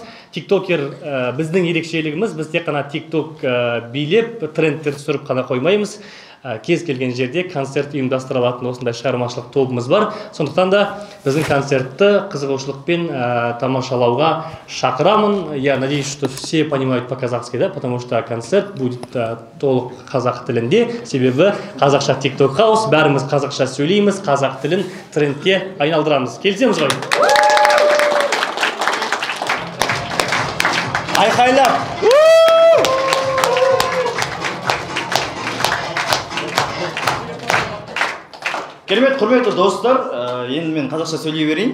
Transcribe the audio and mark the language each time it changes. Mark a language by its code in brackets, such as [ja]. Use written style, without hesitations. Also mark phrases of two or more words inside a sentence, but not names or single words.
[kk] Тиктокер біздің ерекшелігіміз, біз тек қана тикток билеп, трендтер түсіріп қана қоймаймыз. Кез келген жерде концерт ұйымдастырылатын осындай шығармашылық тобымыз бар. Сондықтан да біздің концертті қызығушылықпен тамашалауға шақырамын. [ru] Я надеюсь, что все понимают по-казахски, да, потому что концерт будет [kk] толық қазақ тілінде. Себебі қазақша TikTok Хаус, бәріміз қазақша сөйлейміз, қазақ тілін трендке айналдырамыз. Келісеміз ғой? Айқайлап! Керемет, құрметті достар, енді мен қазақша сөйлей берейін.